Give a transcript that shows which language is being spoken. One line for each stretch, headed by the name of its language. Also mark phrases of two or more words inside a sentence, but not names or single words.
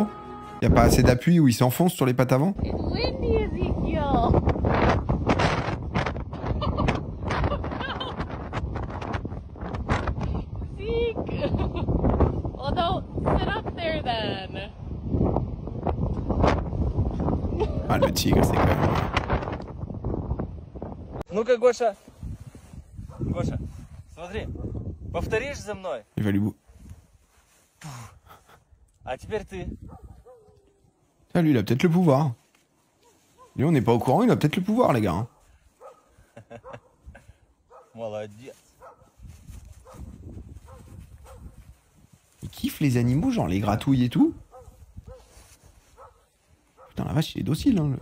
French: Y a pas assez d'appui où il s'enfonce sur les pattes avant. Ah, le tigre, c'est quand même...
Russian: Ну-ка, Гоша. Гоша, смотри. Повторишь за мной?
French: Il va lui bout.
Russian: А теперь ты.
French: Ah, lui, il a peut-être le pouvoir. Lui, on n'est pas au courant, il a peut-être le pouvoir, les gars. Hein.
Russian: Молодец.
French: Il kiffe les animaux, genre les gratouilles et tout. Putain, la vache, il est docile, hein.